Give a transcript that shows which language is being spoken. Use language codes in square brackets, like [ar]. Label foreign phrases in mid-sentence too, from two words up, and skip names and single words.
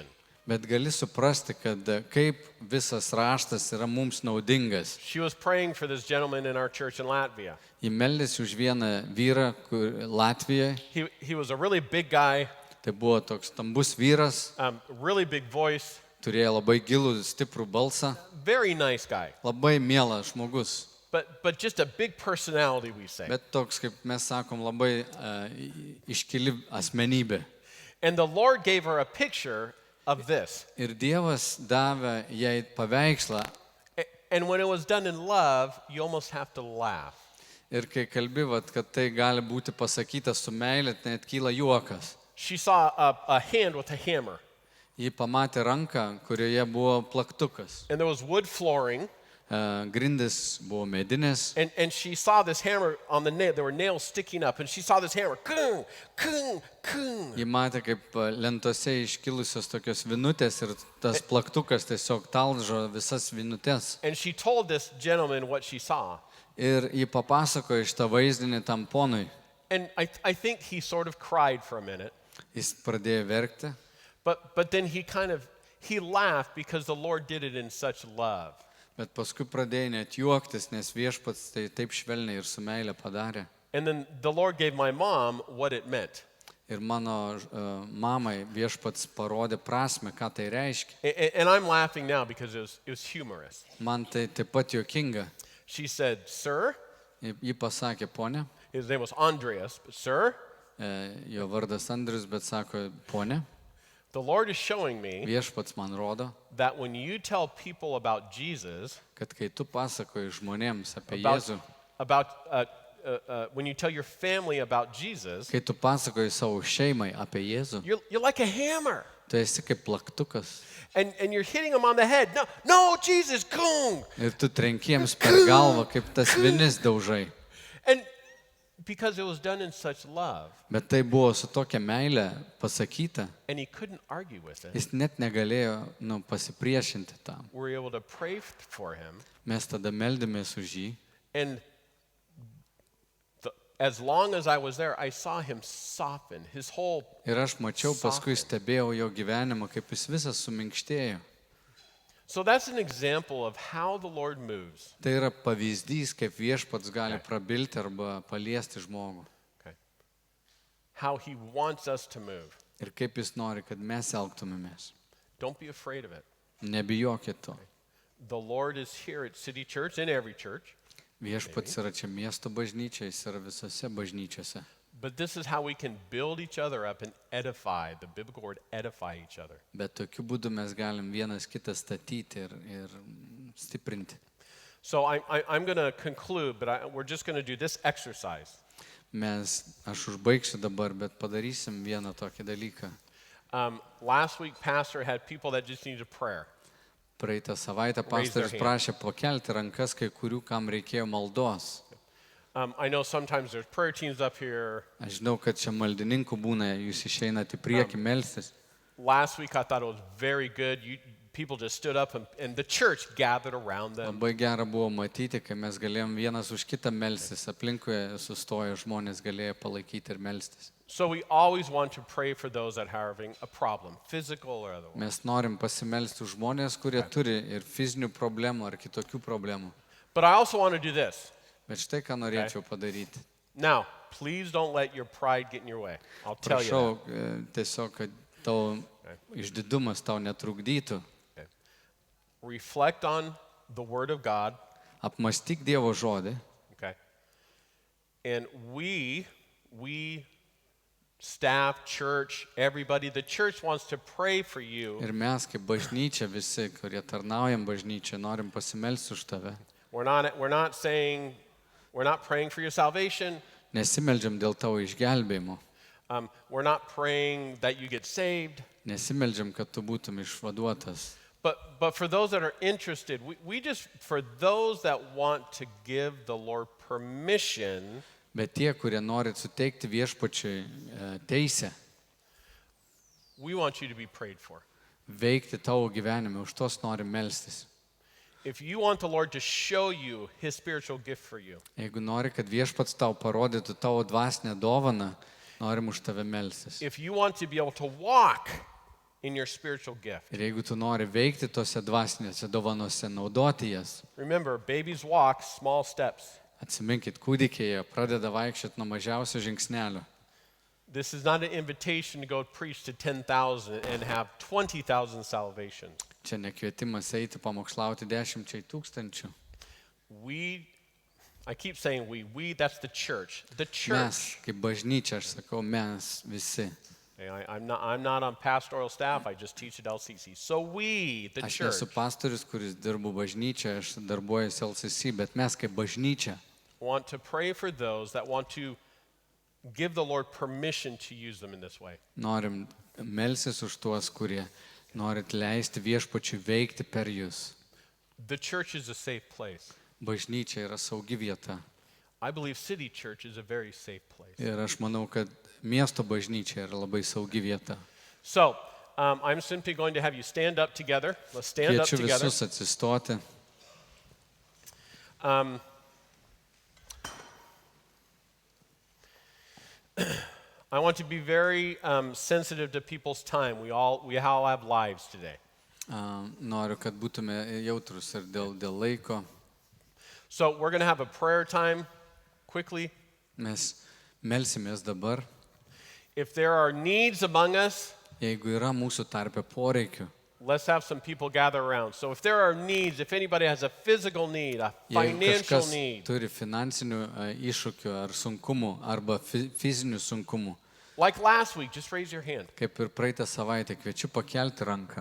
[lt] bet gali suprasti, kad kaip visas raštas yra mums naudingas. [en] She was praying for this gentleman in our church in Latvia. [lt] Ji meldėsi už vieną vyrą Latvijoje. [en] He was a really big guy, [lt] Tai buvo toks stambus vyras, [en] really big voice, [lt] turėjo labai gilų, stiprų balsą, [en] very nice guy, [lt] labai mielas žmogus. [en] but just a big personality, we say. [lt] Bet toks, kaip mes sakom, labai iškili asmenybė. [en] And the Lord gave her a picture of this. [lt] Ir Dievas davė jai paveikslą. [en] And when it was done in love, you almost have to laugh. [lt] Ir kai kalbėjot, kad tai gali būti pasakyta su meilė, net kyla juokas. [en] She saw a hand with a hammer. [lt] Ji pamatė ranką, kurioje buvo plaktukas. [en] And there was wood flooring. [lt] Grindis buvo medinės. [en] And she saw this hammer on the nail. There were nails sticking up. And she saw this hammer. Kung, kung, kung. [lt] Ji matė, kaip lentose iškilusios tokios vinutės ir tas plaktukas tiesiog talžo visas vinutės. [en] And she told this gentleman what she saw. [lt] Ir ji papasakojo šitą vaizdinį tam ponui. [en] And I think he sort of cried for a minute. [lt] Jis pradėjo verkti. [en] But then he laughed because the Lord did it in such love. [lt] Bet paskui pradėjo net juoktis, nes Viešpats tai taip švelniai ir su meilė padarė. [en] And then the Lord gave my mom what it meant. [lt] Ir mano mamai Viešpats parodė prasme, ką tai reiškia. [en] And I'm laughing now because it was humorous. [lt] Man tai taip pat juokinga. [en] She said, "Sir," [lt] Ji pasakė, ponė, [en] his name was Andreas, but "Sir, [lt] jo vardas Andrius, bet sako, ponė, [en] the Lord is showing me [lt] Viešpats man rodo, [en] that when you tell people about Jesus, [lt] kad kai tu pasakoji žmonėms apie [en] about, [lt] Jėzų, [en] when you tell your family about Jesus, [lt] kai tu pasakoji savo šeimai apie Jėzų, [en] you're like a hammer. [lt] tu esi kaip plaktukas. [en] And you're hitting them on the head. No, Jesus, kung. [lt] Ir tu trenkiems per galvą, kaip tas vinis daužai. [en] And because it was done in such love, [lt] Bet tai buvo su tokia meilė pasakyta, [en] and he couldn't argue with it, [lt] jis net negalėjo pasipriešinti tam. [en] we were able to pray for him. [lt] Mes tada meldėmės už jį. [en] And as long as I was there, I saw him soften. His whole [lt] Ir aš mačiau, paskui [en] soften. [lt] stebėjau jo gyvenimą, kaip jis visas suminkštėjo. [en] So that's an example of how the Lord moves. [lt] Tai yra pavyzdys, kaip Viešpats gali prabilti arba paliesti žmogų. [en] Okay. How he wants us to move. [lt] Ir kaip jis nori, kad mes elgtumėmės. [en] Don't be afraid of it. [lt] Nebijokit to. [en] The Lord is here at City Church, in every church. [lt] Viešpats yra čia miesto bažnyčia, jis yra visose bažnyčiose. [en] But this is how we can build each other up and edify, the biblical word edify each other. [lt] Bet tokiu būdu mes galim vienas kitą statyti ir stiprinti. [en] So I'm going to conclude, but we're just going to do this exercise. [lt] Aš užbaigsiu dabar, bet padarysim vieną tokį dalyką. [en] Last week, Pastor had people that just needed prayer. [lt] Praeitą savaitę [en] Raise their [lt] pastorius [en] hand. [lt] prašė pakelti rankas kai kurių, kam reikėjo maldos. [en] I know sometimes there's prayer teams up here. [lt] Aš žinau, kad čia maldininkų būna, jūs išeinate į priekį melstis. [en] Last week, I thought it was very good. People just stood up and the church gathered around them. [lt] Labai gera buvo matyti, kai mes galėjom vienas už kitą melstis, aplinkui sustojo žmonės, galėjo palaikyti ir melstis. [en] So we always want to pray for those that are having a problem, physical or otherwise. [lt] Mes norim pasimelsti už žmonės, kurie turi ir fizinių problemų ar kitokių problemų. [en] But I also want to do this. [lt] Bet štai ką norėčiau padaryti. [en] Now, please don't let your pride get in your way. I'll tell you that. [lt] Prašau tiesiog, kad tavo išdidumas tau netrukdytų. [en] Reflect on the Word of God. [lt] Apmąstyk Dievo žodį. [en] Okay. And we, staff, church, everybody, the church wants to pray for you. [lt] Ir mes kaip bažnyčia visi, kurie tarnaujam bažnyčią, norim pasimelsti už tave. [en] We're not praying for your salvation. [lt] Nesimeldžiam dėl tavo išgelbėjimo. [en] We're not praying that you get saved. [lt] Nesimeldžiam, kad tu būtum išvaduotas. [en] But for those that are interested, for those that want to give the Lord permission, [lt] Bet tie, kurie norit suteikti viešpačiui teisę, [en] we want you to be prayed for. [lt] veikti tavo gyvenime, už tos norim melstis. [en] If you want the Lord to show you His spiritual gift for you, [lt] Jeigu nori, kad viešpats tau parodytų tavo dvasinę dovaną, norim už tave melstis. [en] if you want to be able to walk in your spiritual gift. [lt] Ir jeigu tu nori veikti tose dvasinėse dovanose, naudoti jas, [en] Remember, babies walk small steps. [lt] atsiminkit, kūdikiai pradeda vaikščioti nuo mažiausio žingsnelio. [en] This is not an invitation to go preach to 10,000 and have 20,000 salvations. [lt] Čia nekvietimas eiti pamokslauti 10,000. [en] I keep saying that's the church. The church. [lt] Mes, kaip bažnyčia, aš sakau, mes visi. [en] I'm not on pastoral staff. I just teach at LCC. So the [lt] Aš [en] church, [lt] nesu pastorius, kuris dirbu bažnyčia, aš darbuojuosi LCC, bet mes kaip bažnyčia [en] want to pray for those that want to give the Lord permission to use them in this way. [lt] norim melsis už tuos, kurie norit leisti viešpačiui veikti per jūs. [en] The church is a safe place. [lt] Bažnyčia yra saugi vieta. [en] I believe city church is a very safe place. [lt] Ir aš manau, kad miesto bažnyčia yra labai saugi vieta. [en] So, I'm simply going to have you stand up together. Let's stand up [lt] Kviečiu [en] together. [lt] visus atsistoti. [en] I want to be very sensitive to people's time. We all have lives today. [lt] Noriu, kad būtume jautrus ir dėl laiko. [en] So we're going to have a prayer time quickly. [lt] Mes melsimės dabar. [en] If there are needs among us, [lt] Jeigu yra mūsų tarpe poreikių, [en] let's have some people gather around. So if there are needs, if anybody has a physical need, a [lt] jeigu [en] financial [lt] kažkas [en] need, [lt] turi finansinių iššūkių ar sunkumų arba fizinių sunkumų, [en] like last week, just raise your hand. [lt] kaip ir praeitą savaitę, kviečiu pakelti ranką.